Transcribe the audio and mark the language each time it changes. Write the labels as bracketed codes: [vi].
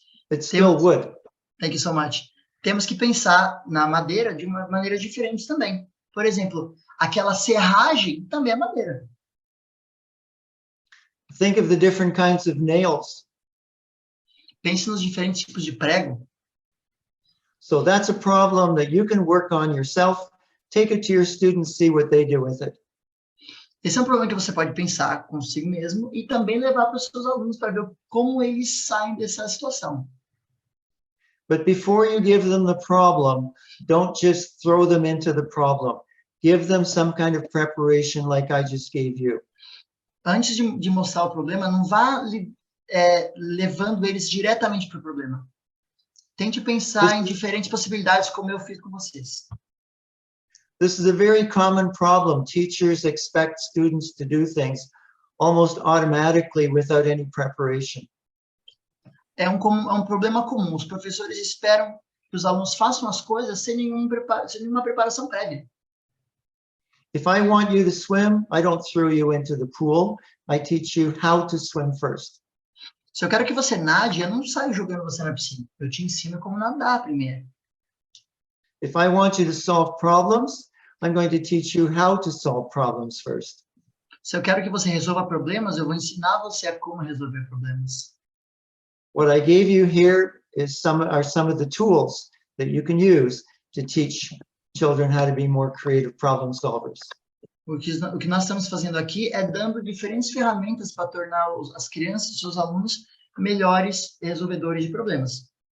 [en] It's still wood. Thank you so much. [pt] Temos que pensar na madeira de uma maneira diferente também. Por exemplo, aquela serragem também é madeira. [en] Think of the different kinds of nails. [pt] Pense nos diferentes tipos de prego. [en] So that's a problem that you can work on yourself. Take it to your students, see what they do with it. [pt] Esse é um problema que você pode pensar consigo mesmo e também levar para os seus alunos para ver como eles saem dessa situação. [en] But before you give them the problem, don't just throw them into the problem. Give them some kind of preparation like I just gave you. [pt] Antes de mostrar o problema, não vá levando eles diretamente para o problema. Tente pensar em diferentes possibilidades, como eu fiz com vocês. [en] This is a very common problem. Teachers expect students to do things almost automatically without any preparation. [pt] É um problema comum. Os professores esperam que os alunos façam as coisas sem nenhuma preparação prévia. [en] If I want you to swim, I don't throw you into the pool. I teach you how to swim first. [pt] Se eu quero que você nade, eu não saio jogando você na piscina. Eu te ensino como nadar primeiro. [en] If I want you to solve problems, I'm going to teach you how to solve problems first. [pt] Se eu quero que você resolva problemas, eu vou ensinar você a como resolver problemas. [en] What I gave you here are some of the tools that you can use to teach children how to be more creative problem solvers. [pt] O que nós estamos fazendo aqui é dando diferentes ferramentas para tornar as crianças, os seus alunos, melhores resolvedores de problemas.